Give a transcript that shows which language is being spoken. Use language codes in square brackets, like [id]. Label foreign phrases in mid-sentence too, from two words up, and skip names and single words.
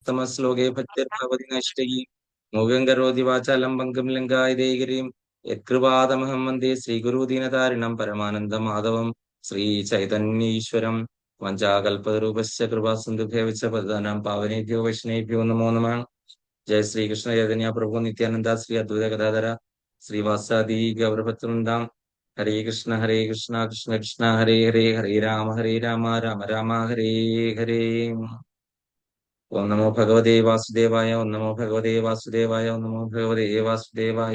[sa] തമശ്ലോകേ ഭക്തിർഭവതി നൈഷ്ഠികീ മൂകം കരോതി വാചാലം പങ്കം ലങ്കായതേഗിരിം യത്കൃപാതമഹം വന്ദേ ശ്രീഗുരുദീനതാരിണം പരമാനന്ദം മാധവം ശ്രീ ചൈതന്യീശ്വരം വഞ്ചാകൽപതരൂപശ്ച കൃപാസിന്ധുഭ്യവച്ച പതിതാനാം പാവനേഭ്യോ വൈഷ്ണവേഭ്യോ നമോ നമഃ. ജയ ശ്രീകൃഷ്ണ ചൈതന്യ പ്രഭു നിത്യാനന്ദ ശ്രീ അദ്വൈത ഗദാധര ശ്രീവാസാദി ഗൗരഭക്തവൃന്ദാം. ഹരേ കൃഷ്ണ കൃഷ്ണ കൃഷ്ണ ഹരേ ഹരേ ഹരേ രാമ രാമ രാമ ഹരേ ഹരേ. ഓം നമോ ഭഗവതേ വാസുദേവായ ഓം നമോ ഭഗവതേ വാസുദേവായ ഓം നമോ ഭഗവതേ വാസുദേവായ.